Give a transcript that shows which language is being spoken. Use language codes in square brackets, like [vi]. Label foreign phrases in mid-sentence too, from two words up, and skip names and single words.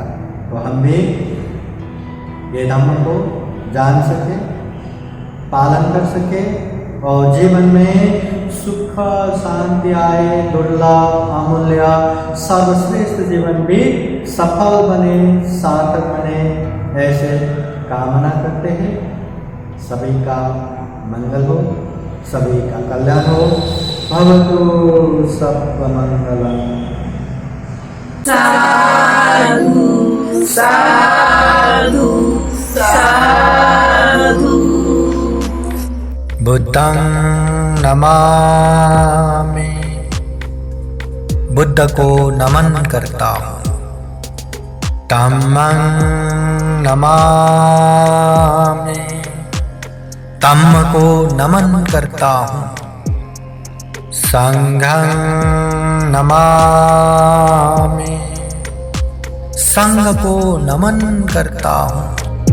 [hi] तो हम भी ये धम्म को जान सके, पालन कर सके और जीवन में सुख शांति आए, दुर्लभ अमूल्य सर्वश्रेष्ठ जीवन भी सफल बने, सार्थक बने, ऐसे कामना करते हैं। सभी का मंगल हो, सभी का कल्याण हो। [sa] भवतु सर्वमंगलम्। [pi] साधु साधु साधु। बुद्धं नमामि, [hi] बुद्ध को नमन करता हूँ। [pi] धम्मं नमामि, [hi] धम्म को नमन करता हूँ। [pi] संघं नमामि, [hi] संघ को नमन करता हूँ।